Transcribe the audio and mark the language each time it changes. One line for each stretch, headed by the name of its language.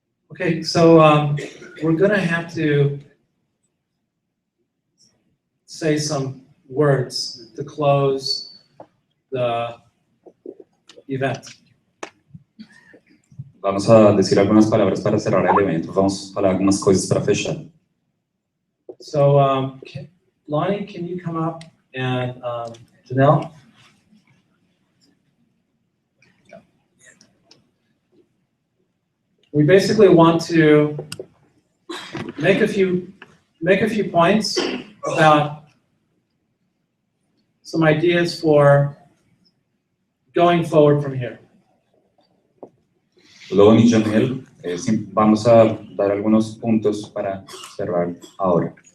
English: Okay, so we're going to have to say some words to close the event.
Spanish: Vamos a decir algunas palabras para cerrar el evento.
Portuguese: Vamos a falar algumas coisas para fechar.
English: So, Lonnie, can you come up, and Janelle? We basically want to make a few points about some ideas for going forward from here.
Spanish: Lon y Janelle, vamos a dar algunos puntos para cerrar ahora.